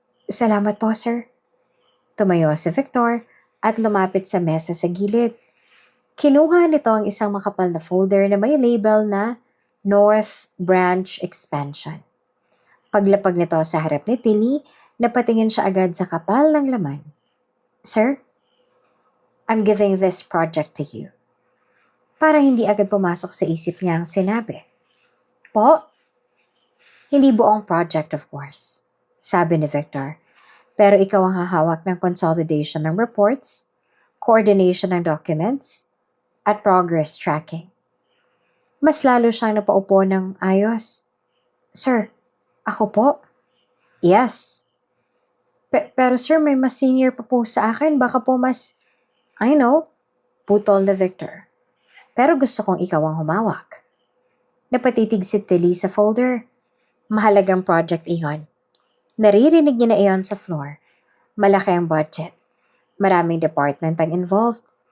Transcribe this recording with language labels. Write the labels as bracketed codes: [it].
[tl] Salamat po, sir. Tumayo si Victor at lumapit sa mesa sa gilid. Kinuha nito ang isang makapal na folder na may label na North Branch Expansion. Paglapag nito sa harap ni Tilly, napatingin siya agad sa kapal ng laman. [en] Sir, I'm giving this project to you. [tl] Parang hindi agad pumasok sa isip niya ang sinabi. Po? Hindi buong project, of course, sabi ni Victor. Pero ikaw ang hahawak ng consolidation ng reports, coordination ng documents, at progress tracking. Mas lalo siyang napaupo ng ayos. Sir, ako po? Yes. Pero sir, may mas senior pa po sa akin. Baka po mas... [en] I know, [tl] putol na Victor. Pero gusto kong ikaw ang humawak. Napatitig si Tilly sa folder. Mahalagang project iyon. Naririnig niya na iyon sa floor. Malaki ang budget. Maraming department ang involved.